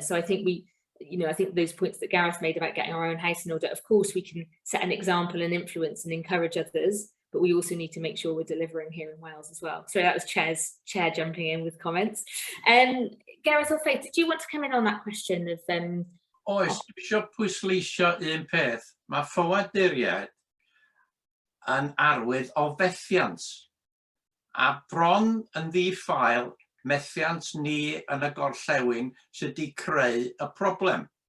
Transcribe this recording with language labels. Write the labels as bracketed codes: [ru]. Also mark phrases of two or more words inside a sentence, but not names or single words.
[en] So I think I think those points that Gareth made about getting our own house in order, of course we can set an example and influence and encourage others, but we also need to make sure we're delivering here in Wales as well. So that was Chair jumping in with comments. Gareth or Faith, did you want to come in on that question of [cy] Oes, dwi eisiau pwysleisio un peth. Mae ffoaduriaid yn arwydd o fethiant, a bron yn ddiffael methiant ni yn y gorllewin sydd wedi creu y problem.